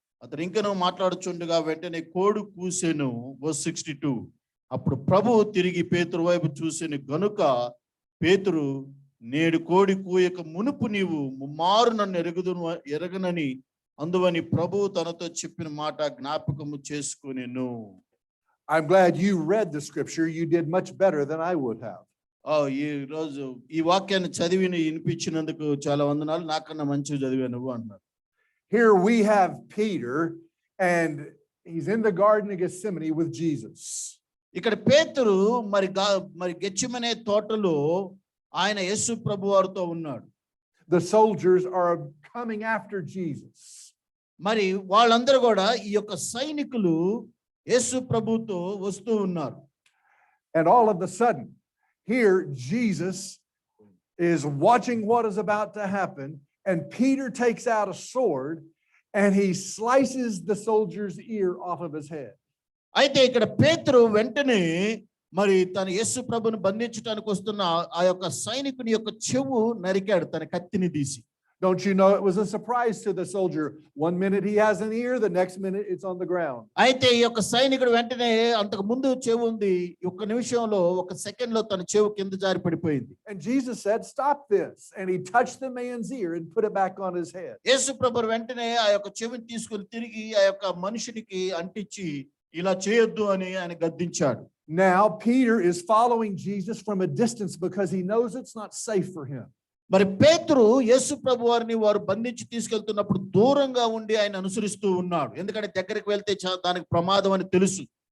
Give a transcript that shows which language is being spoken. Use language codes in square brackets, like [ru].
[te] అతను ఇంకనూ మాట్లాడుచుండగా వెంటనే కోడి కూసెను. వర్స్ 62. అప్పుడు ప్రభువు తిరిగి పేతురు వైపు చూసెను గనుక పేతురు, నేడు కోడి కూయక మునుపు నీవు ముమ్మారు నన్ను ఎరగనని అందువని ప్రభువు తనతో చెప్పిన మాట జ్ఞాపకము చేసుకొనెను. [en] I'm glad you read the scripture. You did much better than I would have. [te] ఈ రోజు ఈ వాక్యాన్ని చదివి వినిపించినందుకు చాలా వందనాలు. నాకన్నా మంచిగా చదివాను నువ్వు అన్నారు. [en] Here we have Peter, and he's in the Garden of Gethsemane with Jesus. [te] ఇక్కడ పేతురు మరి గెత్సేమనే తోటలో ఆయన యేసు ప్రభు వారితో ఉన్నాడు. [en] The soldiers are coming after Jesus. [te] మరి వాళ్ళందరూ కూడా ఈ యొక్క సైనికులు యేసు ప్రభుతో వస్తూ ఉన్నారు. [en] And all of a sudden, here Jesus is watching what is about to happen, and Peter takes out a sword and he slices the soldier's ear off of his head. [te] అయితే ఇక్కడ పేతురు వెంటనే మరి తన యేసు ప్రభుని బంధించడానికి వస్తున్న ఆ యొక్క సైనికుని యొక్క చెవు నరికాడు తన కత్తిని తీసి. [en] Don't you know it was a surprise to the soldier? One minute he has an ear, the next minute it's on the ground. [te] అయితే ఈ యొక్క సైనికుడు వెంటనే అంతకు ముందు చెవు ఉంది, ఒక్క నిమిషంలో ఒక సెకండ్ లో తన చెవు కింద జారి పడిపోయింది. [en] And Jesus said, "Stop this." And he touched the man's ear and put it back on his head. [te] యేసు ప్రభు వెంటనే ఆ యొక్క చెవిని తీసుకొని తిరిగి ఆ యొక్క మనుషునికి అంటించి ఇలా చేయొద్దు అని ఆయన గద్దించాడు. [en] Now Peter is following Jesus from a distance because he knows it's not safe for him. [te] మరి పేతురు యేసు ప్రభు వారిని వారు బంధించి తీసుకెళ్తున్నప్పుడు దూరంగా ఉండి ఆయన అనుసరిస్తూ ఉన్నాడు. ఎందుకంటే దగ్గరికి వెళ్తే దానికి ప్రమాదం అని తెలుసు.